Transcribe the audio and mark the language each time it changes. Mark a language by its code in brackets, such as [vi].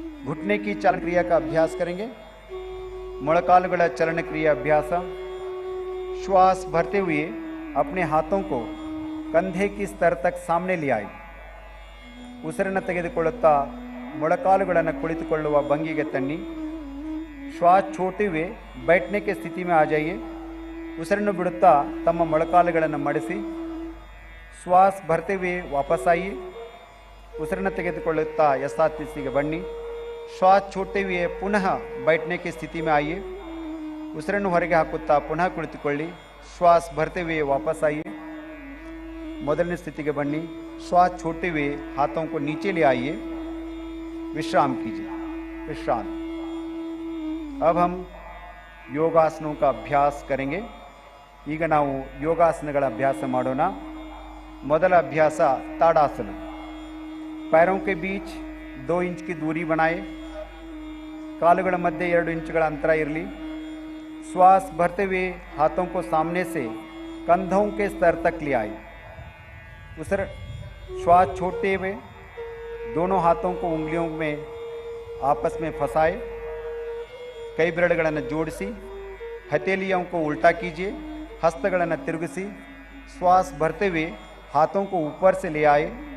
[hi] घुटने की चालन क्रिया का अभ्यास करेंगे। [kn] ಮೊಳಕಾಲುಗಳ ಚಲನ ಕ್ರಿಯೆ अभ्यास। [hi] श्वास भरते हुए अपने हाथों को कंधे की स्तर तक सामने ले आइए। [kn] ಉಸಿರನ್ನು ತೆಗೆದುಕೊಳ್ಳುತ್ತಾ ಮೊಳಕಾಲುಗಳನ್ನು ಕುಳಿತುಕೊಳ್ಳುವ ಭಂಗಿಗೆ ತನ್ನಿ। [hi] श्वास छोड़ते हुए बैठने की स्थिति में आ जाइए। [kn] ಉಸಿರನ್ನು ಬಿಡುತ್ತಾ ತಮ್ಮ ಮೊಳಕಾಲುಗಳನ್ನು ಮಡಿಸಿ। [hi] श्वास भरते हुए वापस आइए। [kn] ಉಸಿರನ್ನು ತೆಗೆದುಕೊಳ್ಳುತ್ತಾ ಯಥಾಸ್ಥಿತಿಗೆ ಬನ್ನಿ। [hi] श्वास छोड़ते हुए पुनः बैठने की स्थिति में आइए। [kn] ಉಸಿರನ್ನು ಹೊರಗೆ ಹಾಕುತ್ತಾ ಪುನಃ ಕುಳಿತುಕೊಳ್ಳಿ। [hi] श्वास भरते हुए वापस आइए। [kn] ಮೊದಲನೇ ಸ್ಥಿತಿಗೆ ಬನ್ನಿ। [hi] श्वास छोड़ते हुए हाथों को नीचे ले आइए। विश्राम कीजिए, विश्रांति। अब हम ಯೋಗಾಸನों का अभ्यास करेंगे। [kn] ಈಗ ನಾವು ಯೋಗಾಸನಗಳ ಅಭ್ಯಾಸ ಮಾಡೋಣ। ಮೊದಲ ಅಭ್ಯಾಸ ताड़ासन। [hi] पैरों के बीच 2 इंच की दूरी बनाए, [kn] ಕಾಲುಗಳ ಮಧ್ಯೆ 2 ಇಂಚುಗಳ ಅಂತರ ಇರಲಿ। [hi] श्वास भरते हुए हाथों को सामने से कंधों के स्तर तक ले आए। उस श्वास छोड़ते हुए दोनों हाथों को उंगलियों में आपस में फंसाए, कई [kn] ಬೆರಳುಗಳನ್ನು ಜೋಡಿಸಿ, [hi] हथेलियों को उल्टा कीजिए, [kn] हस्तಗಳನ್ನು ತಿರುಗಿಸಿ, [hi] श्वास भरते हुए हाथों को ऊपर से ले आए।